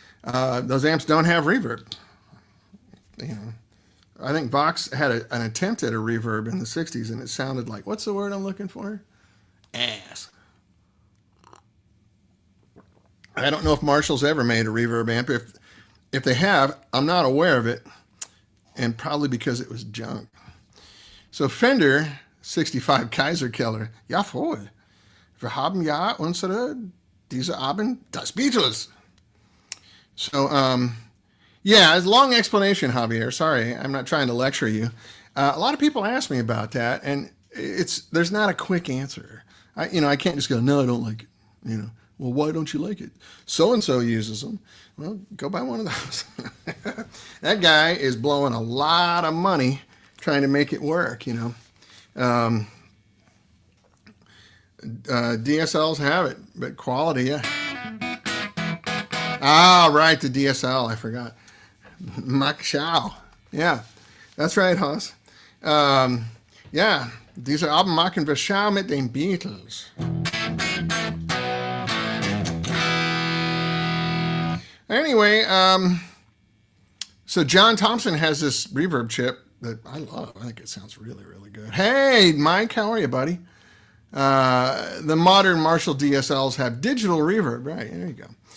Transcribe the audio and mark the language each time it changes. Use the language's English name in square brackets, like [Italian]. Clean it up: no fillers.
[English] Those amps don't have reverb. I think Vox had an attempt at a reverb in the 60s, and it sounded like, what's the word I'm looking for? Ass. I don't know if Marshall's ever made a reverb amp. If they have, I'm not aware of it, and probably because it was junk. So Fender 65 Kaiserkeller, [German] jawohl. Wir haben ja diese Abend das Beatles. [English] So, yeah, it's a long explanation, Javier. Sorry, I'm not trying to lecture you. A lot of people ask me about that, and there's not a quick answer. I can't just go, no, I don't like it. Well, why don't you like it? So-and-so uses them. Well, go buy one of those. That guy is blowing a lot of money trying to make it work, DSLs have it, but quality, yeah. Ah, right, the DSL, I forgot. [German] Mach Schau. [English] Yeah, that's right, Haas. [German] Ja, diese Abend machen wir Schau mit den Beatles. [English] Anyway, so John Thompson has this reverb chip that I love. I think it sounds really, really good. Hey, Mike, how are you, buddy? The modern Marshall DSLs have digital reverb. Right, there you go.